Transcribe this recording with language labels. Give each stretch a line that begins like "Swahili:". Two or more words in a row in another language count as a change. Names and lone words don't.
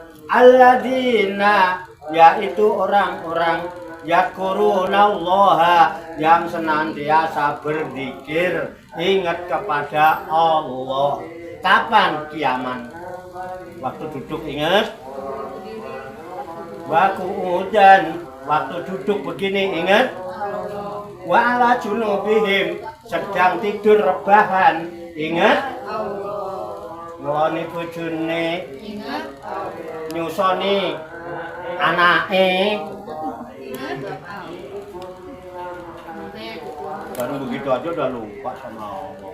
Indonesian: Alladzina, yaitu orang-orang yakurunallaha yang senantiasa berzikir, ingat kepada Allah. Kapan? Kiamat. Waktu duduk ingat. Waqu'udan, waktu duduk begini ingat.
Arabic: وعلى جنوبهم,
Indonesian: sedang tidur rebahan ingat.
Javanese: Ngeloni bojone
Indonesian: Ingat.
Javanese: nyusoni anake.
Indonesian: Baru begitu aja udah lupa sama Allah.